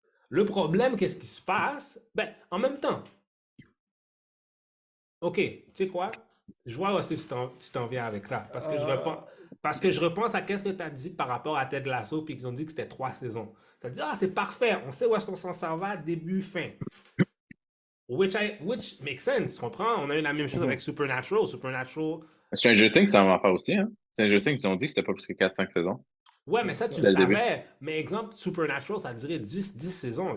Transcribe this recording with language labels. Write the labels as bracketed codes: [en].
[fr] Le problème, qu'est-ce qui se passe? Ben, en même temps, OK, tu sais quoi? Je vois où est-ce que tu t'en viens avec ça. Euh, Parce que je repense à qu'est-ce que tu as dit par rapport à Ted Lasso, puis qu'ils ont dit que c'était 3 saisons. Tu as dit, ah, c'est parfait, on sait où est-ce qu'on s'en va, début, fin. [en] Which makes sense, [fr] tu comprends? On a eu la même chose avec Supernatural. Supernatural, Stranger Things, ça va en faire aussi, hein. Stranger Things, ils ont dit que c'était pas plus que 4-5 saisons. ouais, mais ça, tu le Dès le début. savais. Mais exemple, Supernatural, ça dirait 10 saisons.